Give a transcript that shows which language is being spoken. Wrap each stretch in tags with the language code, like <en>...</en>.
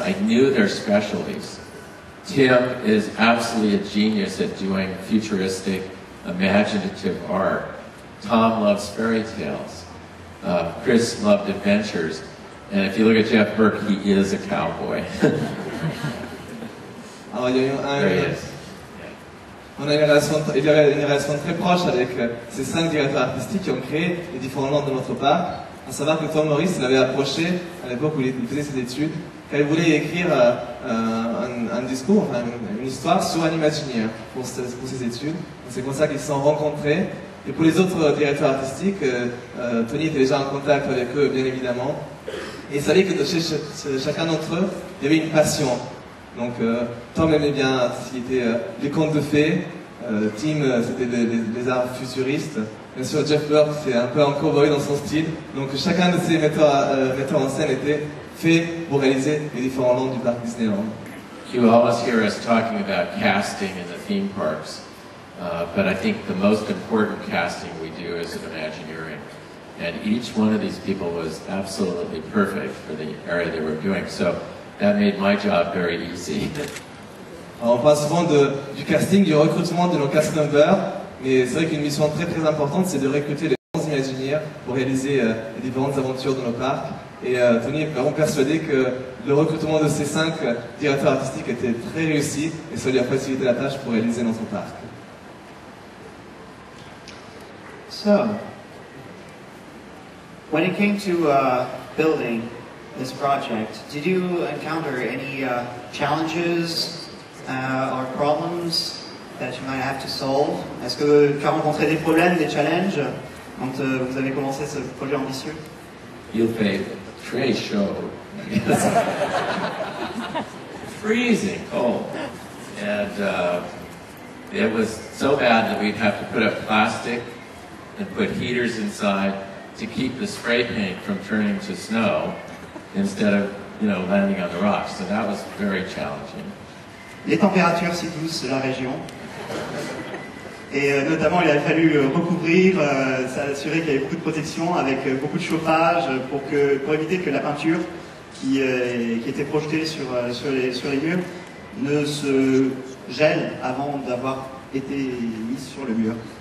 <en>I knew their specialties. Tim is absolutely a genius at doing futuristic, imaginative art. Tom loves fairy tales. Chris loved adventures. And if you look at Jeff Burke, he is a cowboy.</en> <fr>Alors, il y a eu</fr> <en>There he is.</en> <fr>il y avait une relation très proche avec ces 5 directeurs artistiques qui ont créé les différents lands de notre parc. À savoir que Tom Morris l'avait approché à l'époque où il faisait ses études, car il voulait écrire un discours, enfin, une histoire sur un Imagineer pour ses études. C'est comme ça qu'ils se sont rencontrés. Et pour les autres directeurs artistiques, Tony était déjà en contact avec eux, bien évidemment. Et il savait que chez chacun d'entre eux, il y avait une passion. Donc Tom aimait bien tout ce qui était les contes de fées, Tim c'était les arts futuristes, bien sûr Jeff Burke c'est un peu un cowboy dans son style, donc chacun de ces metteurs en scène était fait pour réaliser les différents lands du parc Disneyland.</fr> <en>You always hear us talking about casting in the theme parks, but I think the most important casting we do is in Imagineering. And each one of these people was absolutely perfect for the area they were doing. So that made my job very easy.</en> <fr>Alors, on parle souvent du casting, du recrutement de nos cast members, mais c'est vrai qu'une mission très très importante, c'est de recruter les bons Imagineers pour réaliser les différentes aventures de nos parcs. Et Tony est vraiment persuadé que le recrutement de ces 5 directeurs artistiques était très réussi et ça lui a facilité la tâche pour réaliser notre parc.</fr> <en>So, when it came to building this project, did you encounter any challenges or problems that you might have to solve?</en> <fr>Est-ce que tu as rencontré des problèmes, des challenges quand vous avez commencé ce projet ambitieux? You'll pay Trey show.</fr> <en>Freezing cold. And it was so bad that we'd have to put up plastic and put heaters inside to keep the spray paint from turning to snow instead of, you know, landing on the rocks. So that was very challenging.</en> <fr>Les températures si douces de la région. Et notamment, il a fallu recouvrir, s'assurer qu'il y avait beaucoup de protection avec beaucoup de chauffage pour éviter que la peinture qui était projetée sur les murs ne se gèle avant d'avoir été mise sur le mur.</fr>